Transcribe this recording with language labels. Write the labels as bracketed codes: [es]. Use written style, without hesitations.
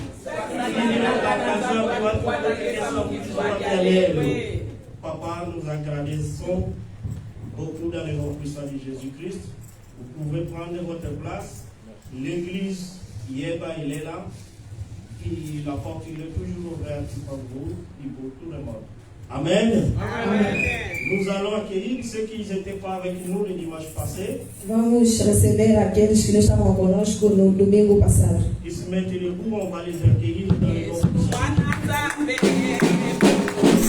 [fr] Papa, nous agradissons beaucoup dans le nom puissant de Jésus-Christ. Vous pouvez prendre votre place. L'église, Yeba, il est là. Et la porte, il est toujours ouverte pour vous et pour tout le monde. Amen. Amen. Nous allons accueillir ceux qui n'étaient pas avec nous le dimanche passé. [pt] Vamos receber aqueles que não estavam conosco no domingo passado. [fr] Ils se mettent debout, on va les accueillir dans le nom puissant.